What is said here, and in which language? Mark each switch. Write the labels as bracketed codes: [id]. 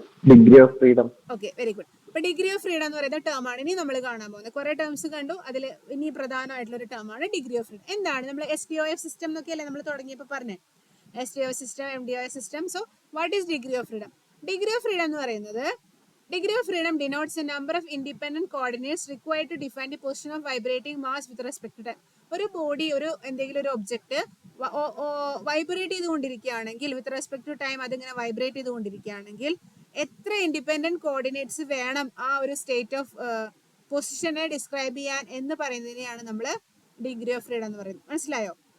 [en] Degree of freedom. Okay, very good. [ml] അപ്പൊ degree of freedom എന്ന് പറയുന്ന ടേം ആണ് ഇനി നമ്മൾ കാണാൻ പോകുന്നത്. കുറെ ടേംസ് കണ്ടു, അതിൽ ഇനി പ്രധാനമായിട്ടുള്ള ഒരു ടേം ആണ് ഡിഗ്രി ഓഫ് ഫ്രീഡം. എന്താണ്? നമ്മൾ SDOF സിസ്റ്റം എന്നൊക്കെയല്ലേ നമ്മൾ തുടങ്ങിയപ്പോൾ പറഞ്ഞത്. SDOF system, MDOF system. [en] So what is degree of freedom? [ml] Degree of freedom എന്ന് പറയുന്നത് [en] Degree of freedom denotes the number of independent coordinates required to define the position of vibrating mass with respect to time. [ml] ഒരു body ഒരു എന്തെങ്കിലും ഒരു object vibrate ചെയ്തുകൊണ്ടിരിക്കുകയാണെങ്കിൽ with respect to time അതിങ്ങനെ vibrate ചെയ്തുകൊണ്ടിരിക്കുകയാണെങ്കിൽ എത്ര independent coordinates വേണം ആ ഒരു state of പൊസിഷനെ describe ചെയ്യാൻ എന്ന് പറയുന്നതിനെയാണ് നമ്മൾ ഡിഗ്രി ഓഫ് ഫ്രീഡം എന്ന് പറയുന്നത്. മനസ്സിലായോ?